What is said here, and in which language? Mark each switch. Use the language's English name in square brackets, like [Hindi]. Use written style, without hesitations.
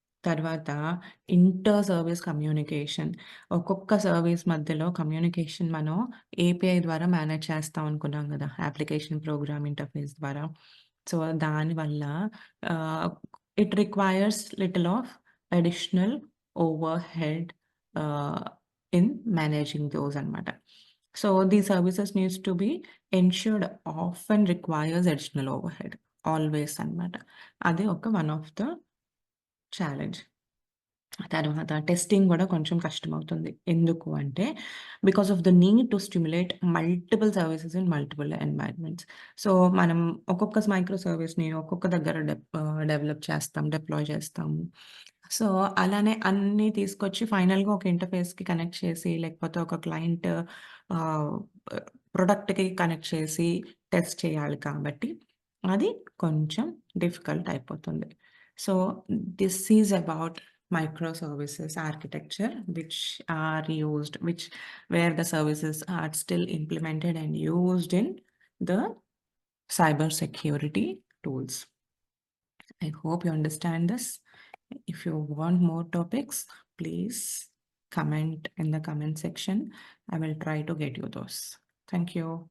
[Telugu] తర్వాత inter service communication. ఒక్కొక్క service మధ్యలో కమ్యూనికేషన్ మనం ఏపీఐ ద్వారా మేనేజ్ చేస్తాం అనుకున్నాం గదా! అప్లికేషన్ ప్రోగ్రామ్ ఇంటర్ఫేస్ ద్వారా. సో, దానివల్ల ఆహ్, [English] it requires little of additional overhead ah, in managing those [Telugu] అన్నమాట. [English] So, these services needs to be ensured often requires additional overhead. [Telugu] Always అన్నమాట. అది ఒక [English] One of the challenge. [Telugu] తర్వాత టెస్టింగ్ గూడా కొంచెం కష్టమవుతుంది. ఎందుకు అంటే, [English] Because of the need to stimulate multiple services in multiple environments. [Telugu] So, మనం ఒక్కొక్క మైక్రో సర్వీస్‌ని ఒక్కొక్క దగ్గర డెవలప్ చేస్తాం, డిప్లాయ్ చేస్తాము. సో, అలానే అన్నీ తీసుకొచ్చి ఫైనల్‌గా ఒక ఇంటర్ఫేస్‌కి కనెక్ట్ చేసి, లేకపోతే ఒక క్లయింట్ ఆహ్, ప్రొడక్ట్‌కి కనెక్ట్ చేసి టెస్ట్ చేయాలి కాబట్టి, అది కొంచెం డిఫికల్ట్ అయిపోతుంది. [English] So, this is about microservices architecture which are used which where the services are still implemented and used in the cyber security tools. I hope you understand this. If you want more topics, please comment in the comment section. I will try to get you those. Thank you.